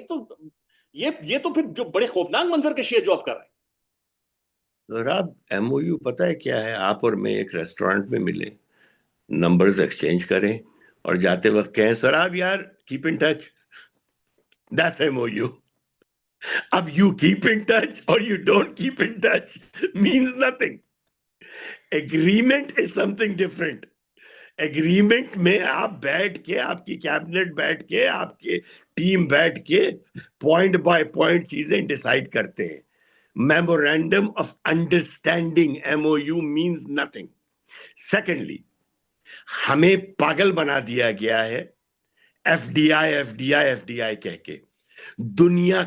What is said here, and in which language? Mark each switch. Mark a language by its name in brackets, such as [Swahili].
[Urdu] تو یہ تو پھر جو بڑے خوفناک منظر کشی ہے جو آپ کر رہے ہیں. راب MOU پتہ ہے کیا ہے؟ آپ اور میں ایک ریسٹورینٹ میں ملیں, نمبرز ایکسچینج کریں اور جاتے وقت کہیں سر آپ یار [English] Keep in touch, that's MOU. اب you keep in touch or you don't keep in touch means nothing. Agreement is something different. [Urdu] Agreement میں آپ بیٹھ کے, آپ کی کیبنٹ بیٹھ کے, آپ کے ٹیم بیٹھ کے پوائنٹ بائی پوائنٹ چیزیں ڈیسائیڈ کرتے ہیں. [English] Memorandum of understanding MOU means nothing. [Urdu] Secondly, ہمیں پاگل بنا دیا گیا ہے FDI کہہ کے دنیا.